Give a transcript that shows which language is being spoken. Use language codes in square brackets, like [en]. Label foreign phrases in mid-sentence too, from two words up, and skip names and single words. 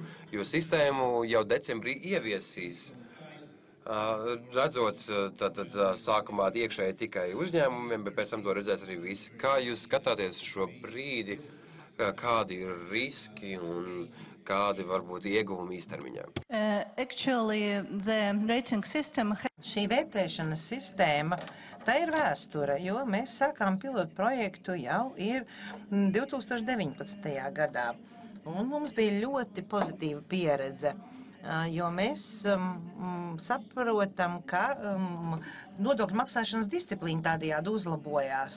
[lv] Jo sistēmu jau decembrī ieviesīs. Redzot, tad sākumā iekšēji tikai uzņēmumiem, bet pēc tam to redzēs arī visi. Kā jūs skatāties šo brīdi, kādi ir riski un kādi varbūt ieguvumi īstermiņā? [en] Actually, the rating system. [lv] Šī vērtēšanas sistēma, tā ir vēsture, jo mēs sākām pilotu projektu jau ir 2019. gadā. Un mums bija ļoti pozitīva pieredze, jo mēs saprotam, ka nodokļu maksāšanas disciplīna tādējādi uzlabojās.